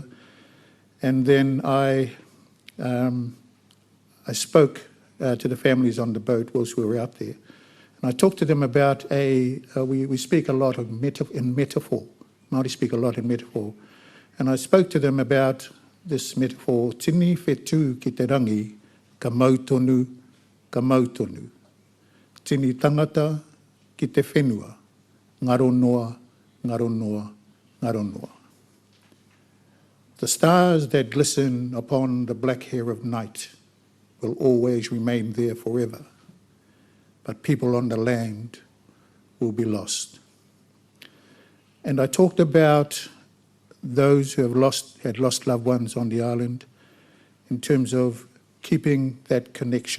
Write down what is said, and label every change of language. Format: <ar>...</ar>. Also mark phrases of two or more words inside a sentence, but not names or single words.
<en>And then I spoke to the families on the boat whilst we were out there. And I talked to them about we speak a lot in metaphor. Māori speak a lot in metaphor. And I spoke to them about this metaphor,</en> <mi>tini whetū ki te rangi, ka mautonu, ka mautonu. Tini tangata ki te whenua, ngaro noa, ngaro noa, ngaro noa.</mi> <en>The stars that glisten upon the black hair of night will always remain there forever, but people on the land will be lost. And I talked about those who had lost loved ones on the island in terms of keeping that connection.</en>